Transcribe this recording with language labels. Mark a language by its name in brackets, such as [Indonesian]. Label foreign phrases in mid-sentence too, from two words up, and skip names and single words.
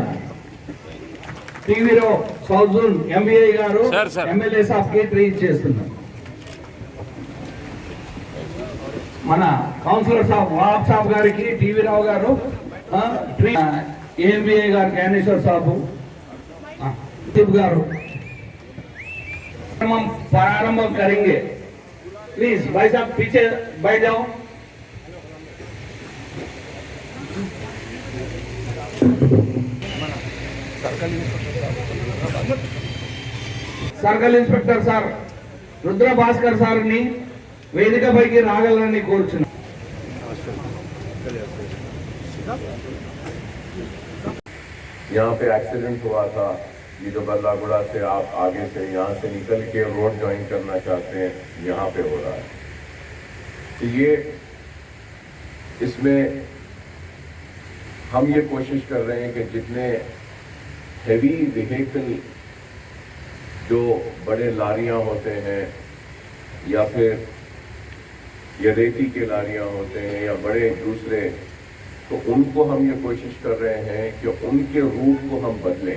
[Telugu] టీవీలో [English] south zone [Telugu] ఎంబీఐ గారు ఎమ్మెల్యే సాబ్ కి ట్రీ ఇచ్చేస్తున్నారు. మన కౌన్సిలర్ సాబ్ వాబ్ సాబ్ గారికి టీవీ రావు గారు ట్రీ, ఏఎంబీఐ గారు జ్ఞానేశ్వర్ సాబు గారు ప్రారంభం करेंगे. [Hindi] प्लीज भाई साहब पीछे बैठ जाओ. [English] circle inspector [Telugu] సార్ రుద్ర భాస్కర్ సార్ని వేదికపైకి రాగలరని కోరుచున్నాను. [Hindi] यहाँ पे एक्सीडेंट हुआ था, ये जो बल्लागुड़ा से आप आगे से यहाँ से निकल के [English] road join [Hindi] करना चाहते हैं, यहाँ पे हो रहा है. तो ये इसमें हम ये कोशिश कर रहे हैं कि जितने [English] heavy vehicle [Hindi] जो बड़े लारियाँ होते हैं या फिर ये रेती के लारियाँ होते हैं या बड़े दूसरे, तो उनको हम ये कोशिश कर रहे हैं कि उनके रूट को हम बदलें.